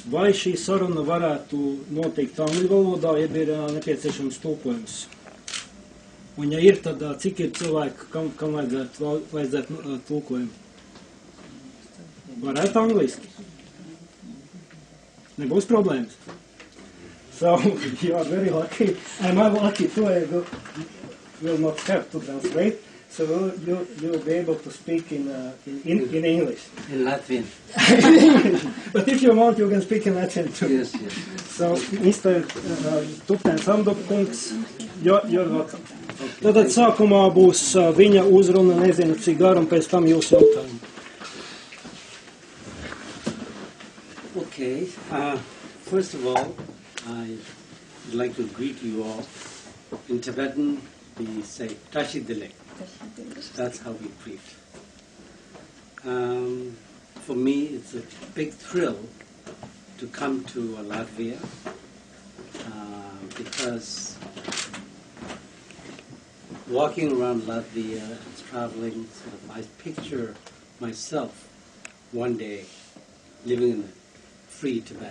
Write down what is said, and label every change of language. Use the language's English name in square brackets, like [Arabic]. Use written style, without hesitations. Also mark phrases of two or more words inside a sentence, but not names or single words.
[Latvian] Vai šī saruna varētu notikt angļu valodā, ja ir nepieciešams tulkojums? Un ja ir, tad cik ir cilvēki, kam vajadzētu tulkojumu? Varētu angliski. Nebūs problēmas. [English] So, you are very lucky. And I'm lucky too. I will not have to translate. So you'll be able to speak in English. In Latvian. But if you want, you can speak in Latvian too. Yes. So, Mr. TUBTEN SAMDUP kungs, you're welcome. [Latvian] Tātad sākumā būs viņa uzruna, nezinu, cik garu, un pēc tam jūsu jautājumu. [English] Okay. First of all, I'd like to greet you all. In Tibetan, we say [Tibetan] tashi dile. [English] That's how we greet. For me, it's a big thrill to come to Latvia because walking around Latvia, traveling, I picture myself one day living in a free Tibet.